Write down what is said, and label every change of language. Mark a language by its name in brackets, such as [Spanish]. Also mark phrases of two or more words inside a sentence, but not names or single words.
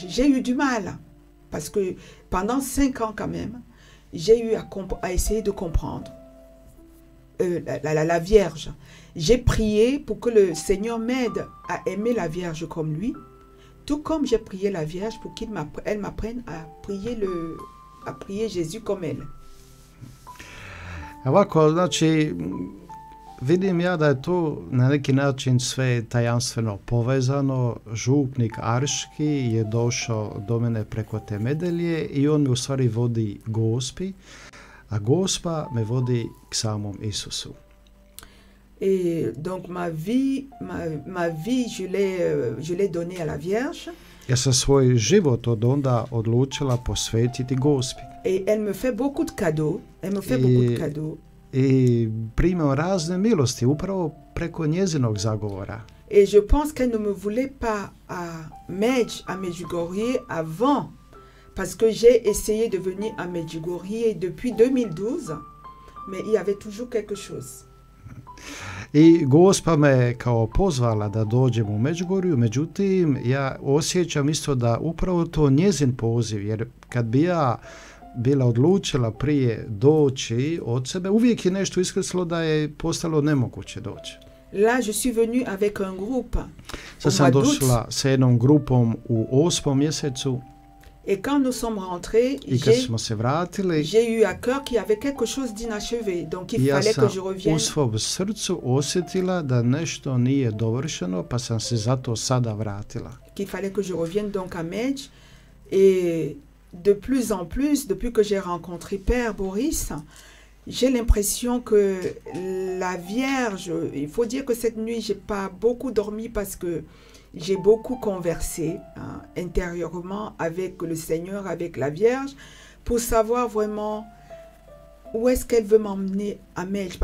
[French] J'ai eu du mal, parce que pendant 5 ans quand même, j'ai eu à essayer de comprendre la Vierge. J'ai prié pour que le Seigneur m'aide à aimer la Vierge comme lui, tout comme j'ai prié la Vierge pour qu'elle m'apprenne à prier Jésus comme elle. [Croatian] Ovako, znači, vidim ja da je to na neki način sve tajanstveno povezano. Župnik Arški je došao do mene preko te medalje i on me u stvari vodi Gospi, a Gospa me vodi k samom Isusu. [French] Et donc ma vie je l'ai donnée à la Vierge. [Croatian] Ja sam svoj život od onda odlučila posvetiti Gospi. [French] Et elle me fait beaucoup de cadeaux. Elle me fait beaucoup de cadeaux. [Croatian] I primam razne milosti upravo preko njezinog zagovora. [French] Et je pense qu'elle ne me voulait pas à Medjugorje avant, parce que j'ai essayé de venir à Medjugorje depuis 2012, mais il y avait toujours quelque chose. [Croatian] I Gospa me kao pozvala da dođem u Međugorju, međutim ja osjećam isto da upravo to njezin poziv, jer kad bi ja bila odlučila prije doći od sebe, uvijek je nešto iskrslo da je postalo nemoguće doći. [French] Là, je suis venue avec un groupe. [Croatian] Sad sam došla sa jednom grupom u 8. mjesecu. [French] Et quand nous sommes rentrés, j'ai eu à cœur qu'il y avait quelque chose d'inachevé, donc il fallait que je revienne. [Croatian] U svom srcu osjetila da nešto nije dovršeno, pa sam se zato sada vratila. [French] Qu'il fallait que je revienne donc à Medj, et de plus en plus, depuis que j'ai rencontré Père Boris, j'ai l'impression que la Vierge, il faut dire que cette nuit, j'ai pas beaucoup dormi parce que j'ai beaucoup conversé intérieurement avec le Seigneur, avec la Vierge, pour savoir vraiment où est-ce qu'elle veut m'emmener à Medj.